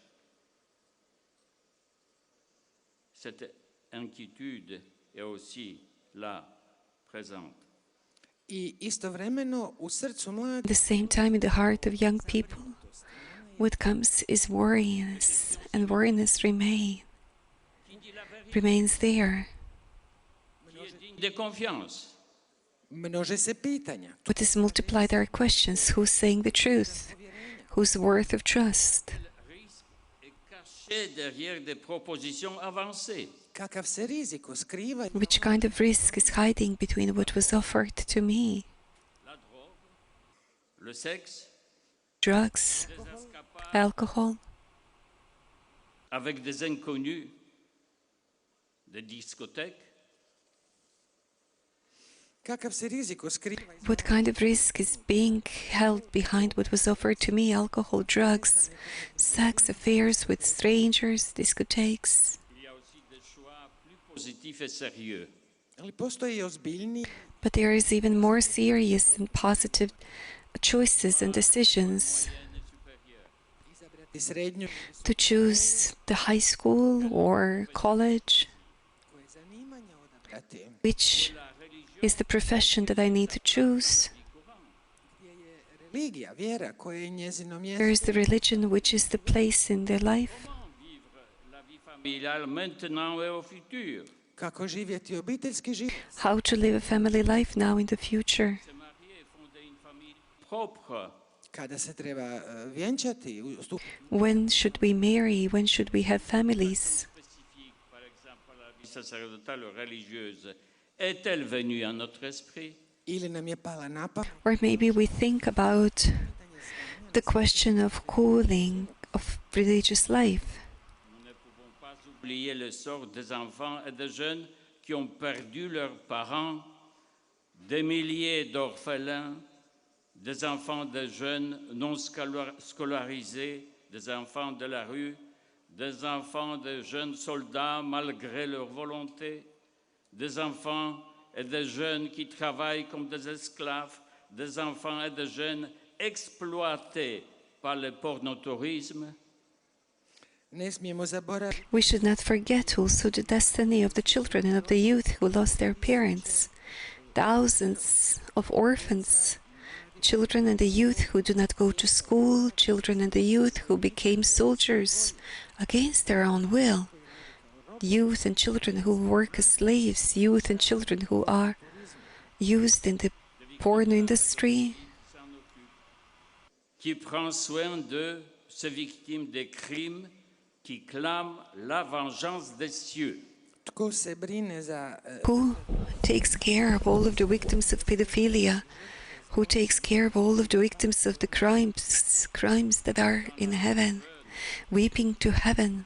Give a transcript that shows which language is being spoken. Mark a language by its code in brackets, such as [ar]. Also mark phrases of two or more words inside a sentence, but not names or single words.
[fr] Cette inquiétude est aussi là, présente. [hr] I istovremeno u srcu [en] At [hr] mladih [en] the same time, in the heart of young people, what comes is worriness, and worriness remains there. [fr] Qui est digne de confiance. [hr] množe se pitanja. [en] What is multiplied are questions: who's saying the truth? Who's worth of trust? [fr] Risque est caché derrière des propositions avancées. [hr] Kakav se riziko skriva [en] Which kind of risk is hiding between what was offered to me? [fr] La drogue, le sexe, [en] Drugs, [fr] des escapades [en] alcohol, [fr] avec des inconnus, des discothèques. [hr] kakav se riziko skriva [en] what kind of risk is being held behind what was offered to me? Alcohol, drugs, sex, affairs with strangers, discotheques. [fr] Il y a aussi des choix plus positifs et sérieux. [hr] ali postoji i ozbiljniji [en] But there is even more serious and positive choices and decisions [hr] izabrati srednju [en] to choose the high school or college, [hr] koje zanimanja odabrati [en] which is the profession that I need to choose. [hr] gdje je religija, vjera koja je njezino [en] There [hr] mjesto [en] is the religion which is the place in their life. [fr] Comment vivre la vie familiale maintenant et au futur? [hr] kako živjeti obiteljski život, [en] How to live a family life now in the future. [fr] Se marier et fonder une famille propre. [hr] kada se treba vjenčati, [en] When should we marry? When should we have families? [fr] Spécifique, par exemple, la vie sacerdotale ou religieuse, est-elle venue à notre esprit? [hr] ili nam je pala na pamet [en] Or maybe we think about the question of calling of religious life. [fr] Nous ne pouvons pas oublier le sort des enfants et des jeunes qui ont perdu leurs parents, des milliers d'orphelins, des enfants de jeunes non scolarisés, des enfants de la rue, des enfants de jeunes soldats malgré leur volonté, des enfants et des jeunes qui travaillent comme des esclaves, des enfants et des jeunes exploités par le pornotourisme. [hr] ne smijemo zaboraviti [en] We should not forget also the destiny of the children and of the youth who lost their parents. Thousands of orphans, children and the youth who do not go to school, children and the youth who became soldiers against their own will, youth and children who work as slaves, youth and children who are used in the porn industry, [fr] Qui prend soin de ces victimes des crimes, qui clament la vengeance des cieux. [hr] tko se brine za [en] who takes care of all of the victims of pedophilia, who takes care of all of the victims of the crimes that are in heaven, weeping to heaven.